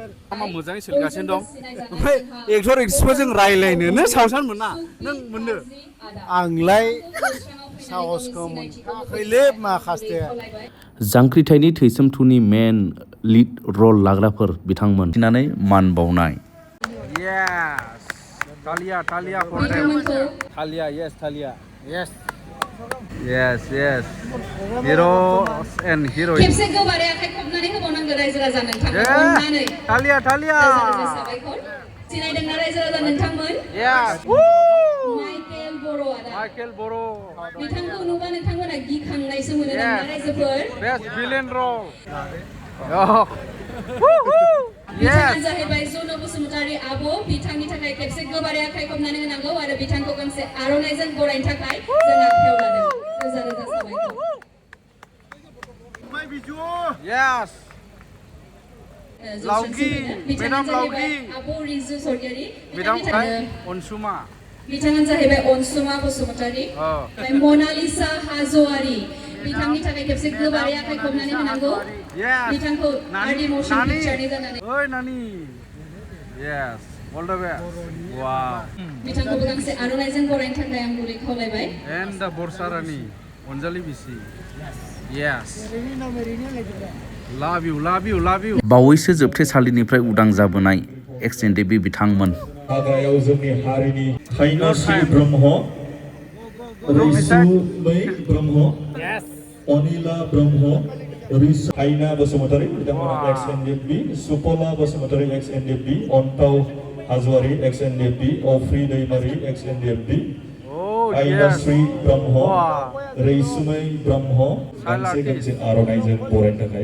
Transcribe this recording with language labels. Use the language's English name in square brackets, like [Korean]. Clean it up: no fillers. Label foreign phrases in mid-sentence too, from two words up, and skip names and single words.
[Bodo] मा मोजाङै सोलिगासिनो दं ओमफ्राय एक्टर एक्ट्रेसफोरजों रायलायनोनो साहसान मोना नों मोननो आंलाय साहसखौ मोनखाखैलै माखासे जांख्रिथायनि थैसोम टुनि [English] main lead role [Bodo] लाग्राफोर बिथांमोन थिनानै मान बावनाय Talia [English] for them. Talia, yes, Talia. Yes. Yes. Heroes and heroines. [Bodo] खेबसे गोबारै आखाइ खबनानै होबावनांगौ रायजो राजा नोंथांमोन अननानै Talia. साबायखर सिनायदोंना रायजो राजा नोंथांमोन [English] Yes. [Bodo] माइकेल बर' बिथांखौ नुबा नोंथांमोना गिखांनायसो मोनो नामा रायजोफोर [English] Best villain role. [Bodo] बिथाङानो जाहैबाय जुनु बसुमतारी आब' बिथांनि थाखाय खेबसे गोबारै आखाइ खबनानै होनांगौ आरो बिथांखौ गांसे आर'नाइजों बरायनो थाखाय जों आखायाव लादों रोजा रोजा साबायखर [English] Yes. Laugi, Madam Laugi. [Bodo] आब' रिजु सरगियारि [English] Madam Onsuma. [Bodo] बिथाङानो जाहैबाय अनसुमा बसुमतारी मनालिसा हाज'वारि बिथांनि थाखाय खेबसे गोबारै आखाइ खबनानै होनांगौ बिथांखौ आरडि मशन पिक्चारनि जानानै ओइ नानि [English] Yes. All the best. Wow. [Bodo] बिथांखौबो गांसे आर'नाइजों बरायनो थाखाय आं गुरै खावलायबाय [English] And the Borsarani, Onjali Bisi. Yes. Love you, love you, love you. [Bodo] बावैसो जोबथेसालिनिफ्राय उदां जाबोनाय एक्स एनडेबि बिथांमोन हाग्रायाव जोंनि हारिनि हाइनाश्री ब्रह्म रैसुमै ब्रह्म अनिला ब्रह्म हाइना बसुमतारी बिथांमोना एक्स एनडेबि सुपला बसुमतारी एक्स एनडेबि अन्ताव हाज'वारि एक्स एनडेबि अफ्रि दैमारि एक्स एनडेबि हाइनाश्री ब्रह्म रैसुमै ब्रह्म गांसे गांसे आर'नाइजों बरायनो थाखाय